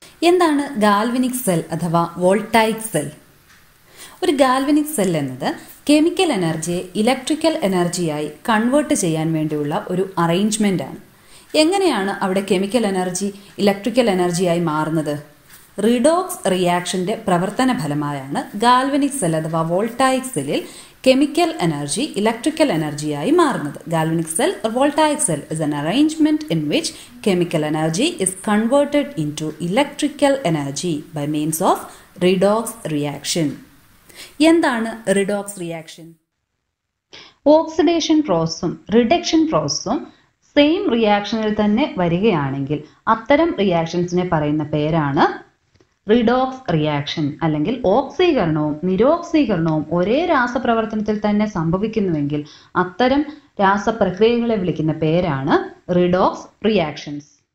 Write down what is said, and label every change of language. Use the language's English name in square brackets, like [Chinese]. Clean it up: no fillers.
[Malayalam] എന്താണ് galvanic cell അഥവാ voltaic cell? ഒരു ഗാൽവനിക് സെൽ എന്നത് കെമിക്കൽ എനർജിയെ ഇലക്ട്രിക്കൽ എനർജിയായി കൺവേർട്ട് ചെയ്യാൻ വേണ്ടിയുള്ള ഒരു അറേഞ്ച്മെന്റ് ആണ്. എങ്ങനെയാണ് അവിടെ കെമിക്കൽ എനർജി ഇലക്ട്രിക്കൽ എനർജിയായി മാറുന്നത്? റിഡോക്സ് റിയാക്ഷന്റെ പ്രവർത്തന ഫലമായാണ് ഗാൽവനിക് സെൽ അഥവാ വോൾട്ടായിക് സെല്ലിൽ കെമിക്കൽ എനർജി ഇലക്ട്രിക്കൽ എനർജിയായി മാറുന്നത്. [English] Galvanic cell or voltaic cell is an arrangement in which chemical energy is converted into electrical energy by means of redox reaction. [Malayalam] എന്താണ് redox reaction? Oxidation പ്രോസസ്സും reduction പ്രോസസ്സും same റിയാക്ഷനിൽ തന്നെ വരികയാണെങ്കിൽ അത്തരം റിയാക്ഷൻസിനെ പറയുന്ന പേരാണ് redox reaction. അല്ലെങ്കിൽ ഓക്സീകരണവും നിരോക്സീകരണവും ഒരേ രാസപ്രവർത്തനത്തിൽ തന്നെ സംഭവിക്കുന്നുവെങ്കിൽ അത്തരം രാസപ്രക്രിയകളെ വിളിക്കുന്ന പേരാണ് റിഡോക്സ് റിയാക്ഷൻസ്.